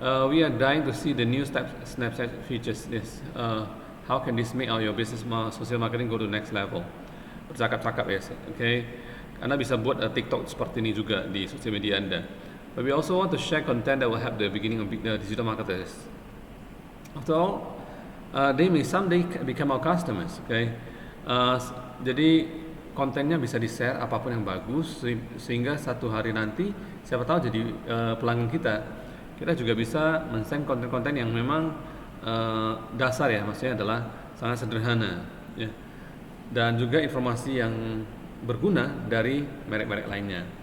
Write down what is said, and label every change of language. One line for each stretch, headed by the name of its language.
English: We are dying to see the new Snapchat features. Yes. How can this make your business social marketing go to the next level?
Indonesian: Bercakap-cakap ya, oke. Anda bisa buat TikTok seperti ini juga di sosial media Anda.
English: But we also want to share content that will help the beginning of digital marketers. After all, they may someday become our customers, okay?
Indonesian: Jadi kontennya bisa di-share apapun yang bagus sehingga satu hari nanti siapa tahu jadi pelanggan kita. Kita juga bisa men-send konten-konten yang memang dasar ya, maksudnya adalah sangat sederhana ya. Dan juga informasi yang berguna dari merek-merek lainnya.